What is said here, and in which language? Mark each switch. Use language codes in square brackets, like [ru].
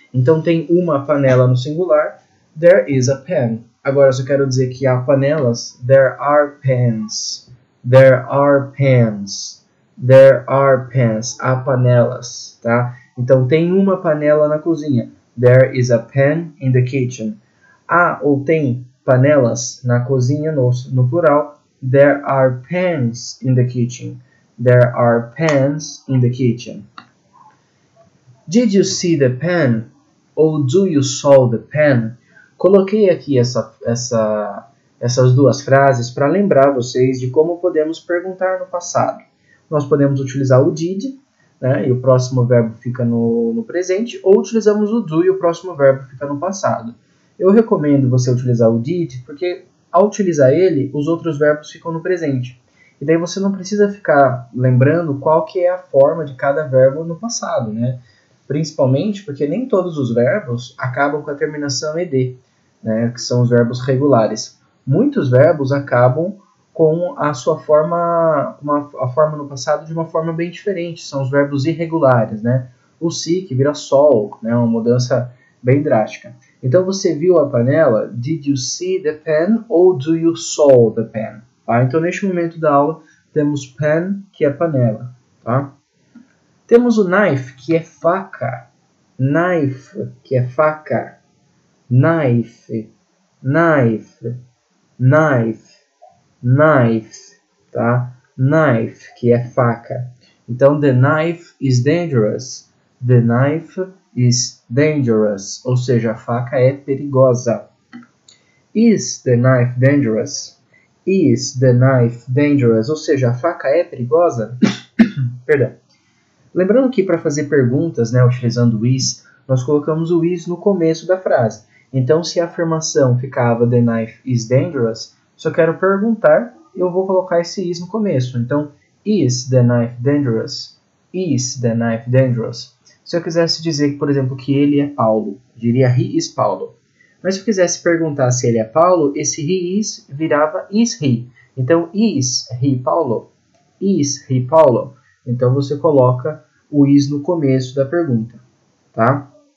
[pt] Então tem uma panela no singular, [en] there is a pan. [pt] Agora, se eu quero dizer que há panelas, [en] there are pans. There are pans. There are pans. [pt] Há panelas, tá? Então tem uma panela na cozinha. [en] There is a pan in the kitchen. [pt] Há ou tem panelas na cozinha no plural. [en] There are pans in the kitchen. There are pans in the kitchen. Did you see the pan? Ou do you saw the pan? [pt] Coloquei aqui essas duas frases para lembrar vocês de como podemos perguntar no passado. Nós podemos utilizar o did, né, e o próximo verbo fica no presente, ou utilizamos o do e o próximo verbo fica no passado. Eu recomendo você utilizar o did, porque ao utilizar ele, os outros verbos ficam no presente. E daí você não precisa ficar lembrando qual que é a forma de cada verbo no passado, né? Principalmente porque nem todos os verbos acabam com a terminação ed, né? Que são os verbos regulares. Muitos verbos acabam com a sua forma, a forma no passado de uma forma bem diferente. São os verbos irregulares, né? O si, que vira sol, né? Uma mudança bem drástica. Então você viu a panela? [en] Did you see the pen ou do you saw the pen? [pt] Tá? Então neste momento da aula temos pen, que é panela. Tá? Temos o knife, que é faca. Knife, que é faca. [en] Knife, knife, knife, knife, tá? [pt] Knife, que é faca. Então, [en] the knife is dangerous. The knife is dangerous. [pt] Ou seja, a faca é perigosa. [en] Is the knife dangerous? Is the knife dangerous? [pt] Ou seja, a faca é perigosa? Perdão. Lembrando que para fazer perguntas, né, utilizando o is, nós colocamos o is no começo da frase. Então, se a afirmação ficava [en] the knife is dangerous, [pt] se eu quero perguntar, eu vou colocar esse is no começo. [en] Então, is the knife dangerous? Is the knife dangerous? [pt] Se eu quisesse dizer, por exemplo, que ele é Paulo, eu diria [en] he is Paulo. [pt] Mas se eu quisesse perguntar se ele é Paulo, esse he is virava is he. [en] Então, is he Paulo? Is he Paulo? [pt] Então, você coloca o is no começo da pergunta, tá?